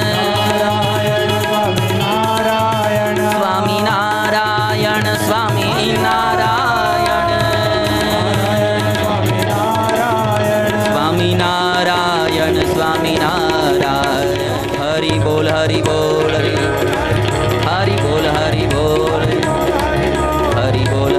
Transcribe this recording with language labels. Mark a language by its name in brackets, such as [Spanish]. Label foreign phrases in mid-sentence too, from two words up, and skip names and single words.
[Hindi] स्वामी नारायण स्वामी नारायण स्वामी नारायण स्वामी नारायण हरि बोल हरि बोल हरि बोल हरि बोल हरि बोल